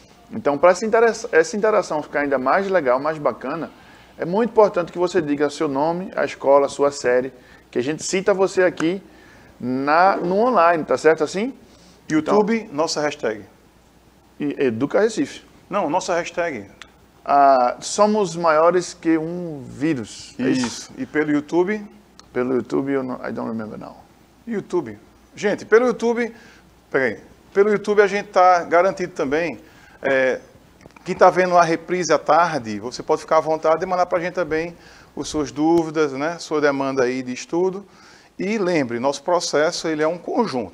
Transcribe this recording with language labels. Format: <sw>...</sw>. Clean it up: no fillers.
<pt>Então, para essa interação ficar ainda mais legal, mais bacana, é muito importante que você diga seu nome, a escola, a sua série, que a gente cita você aqui no online, tá certo assim? YouTube, então, nossa hashtag. Educa Recife. Não, nossa hashtag. Somos maiores que um vírus. Isso. E pelo YouTube? Pelo YouTube,</pt> <en>I don't remember now.</en> <pt>YouTube. Gente, pelo YouTube, pelo YouTube a gente está garantido também. Quem está vendo a reprise à tarde, você pode ficar à vontade e mandar para a gente também as suas dúvidas, né? Sua demanda aí de estudo. E lembre, nosso processo ele é um conjunto.</pt>